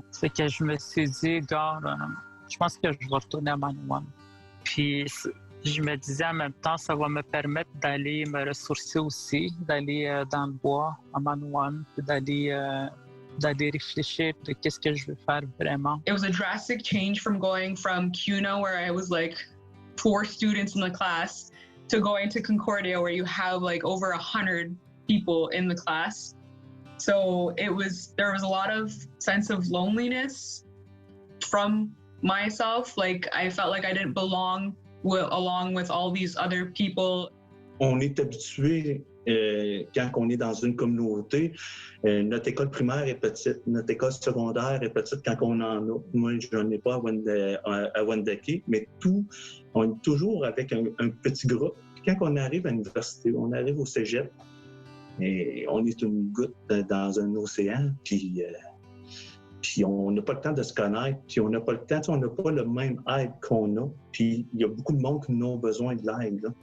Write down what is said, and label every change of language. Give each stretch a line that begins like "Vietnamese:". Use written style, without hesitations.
French: Fait que je me suis dit, je pense que je vais retourner à Manoan. Puis je me disais en même temps, ça va me permettre d'aller me ressourcer aussi, d'aller dans le bois à Manoan, puis d'aller réfléchir de qu'est-ce que je veux faire vraiment.
English: It was a drastic change from going from CUNA, where I was like 4 students in the class, to going to Concordia, where you have like over 100 people in the class. So there was a lot of sense of loneliness from myself. Like I felt like I didn't belong along with all these other people.
French: On est habitué quand on est dans une communauté, notre école primaire est petite, notre école secondaire est petite quand on en a. Moi, je n'en ai pas à Wendake, mais on est toujours avec un petit groupe. Quand on arrive à l'université, on arrive au cégep, et on est une goutte dans un océan, puis on n'a pas le temps de se connaître, puis on n'a pas le temps, on n'a pas le même aide qu'on a, puis il y a beaucoup de monde qui n'ont besoin de l'aide. Là.